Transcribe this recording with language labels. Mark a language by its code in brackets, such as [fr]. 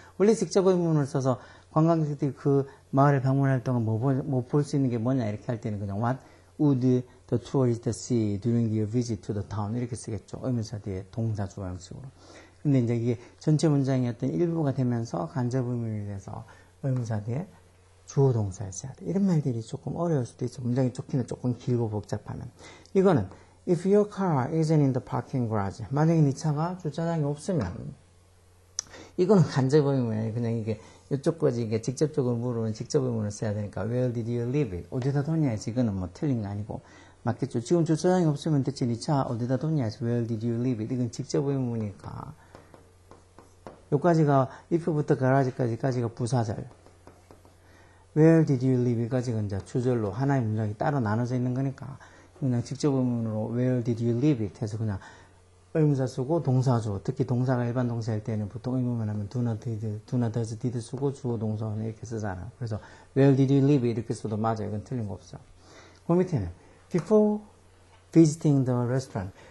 [ko] 원래 직접 의문을 써서 관광객들이 그 마을을 방문할 동안 뭐 볼 수 있는 게 뭐냐 이렇게 할 때는 그냥 what would the tourists see during their visit to the town 이렇게 쓰겠죠. 의문사 뒤에 동사 주어 형식으로. 근데 이제 이게 전체 문장의 어떤 일부가 되면서 간접 의문이 돼서 의문사 뒤에 주어 동사를 써야 돼. 이런 말들이 조금 어려울 수도 있어. 문장이 좋기는 조금 길고 복잡하면. [en] 이거는 If your car isn't in the parking garage. [ko] 만약에 네 차가 주차장에 없으면 이거는 간접 의문이에요. 그냥 이게 이쪽까지 이게 직접적으로 물으면 직접 의문을 써야 되니까 Where did you leave it? 어디다 뒀냐 해서 이거는 뭐 틀린 거 아니고 맞겠죠. 지금 주차장이 없으면 대체 네 차 어디다 뒀냐 해서 Where did you leave it? 이건 직접 의문이니까 여기까지가 if부터 garage까지가 부사절 Where did you leave it? 까지가 이제 주절로 하나의 문장이 따로 나눠져 있는 거니까 그냥 직접 의문으로 Where did you leave it? 해서 그냥 의문사 쓰고 동사 주어. 특히 동사가 일반 동사일 때는 보통 의문만 하면 do not does, did 쓰고 주어 동사는 이렇게 쓰잖아. [en] 그래서 Where did you leave it? [ko] 이렇게 써도 맞아요. 이건 틀린 거 없어. [en] 그 밑에는 Before visiting the restaurant.